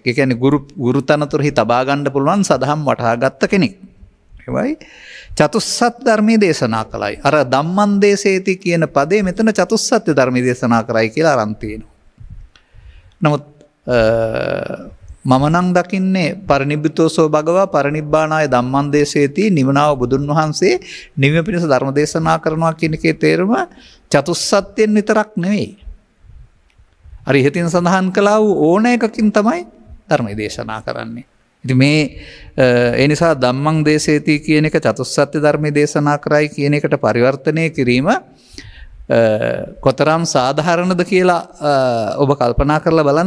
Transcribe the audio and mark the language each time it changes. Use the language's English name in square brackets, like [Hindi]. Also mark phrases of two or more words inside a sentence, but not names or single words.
[Sinhala] ඒ කියන්නේ ගුරු තනතුරෙහි තබා ගන්න පුළුවන් සදහම් වටහාගත්ත කෙනෙක්. ඒවයි චතුස්සත් ධර්මයේ දේශනා කළයි. අර [Pali] ධම්මං දේශේති [Sinhala] කියන පදේ මෙතන චතුස්සත්‍ය ධර්මයේ දේශනා කරයි කියලා අරන් තියෙනවා. නමුත් මම නම් දකින්නේ [Pali] පරිනිබ්බිතෝසෝ භගවා පරිනිබ්බානාය ධම්මං දේශේති [Sinhala] නිවනාව බුදුන් වහන්සේ නිවන පිණිස ධර්ම දේශනා කරනවා කියන එකේ තේරුම චතුස්සත්යෙන් විතරක් නෙවෙයි. අර ඉහතින් සඳහන් කළා වූ ඕන එකකින් තමයි ධර්ම දේශනා කරන්නේ. ඉතින් මේ ඒ නිසා [Pali] ධම්මං දේශේති [Sinhala] කියන එක චතුස්සත්‍ය ධර්මයේ දේශනා කරයි කියන එකට පරිවර්තනය කිරීම කොතරම් සාධාරණද කියලා ඔබ කල්පනා කරලා බලන්න.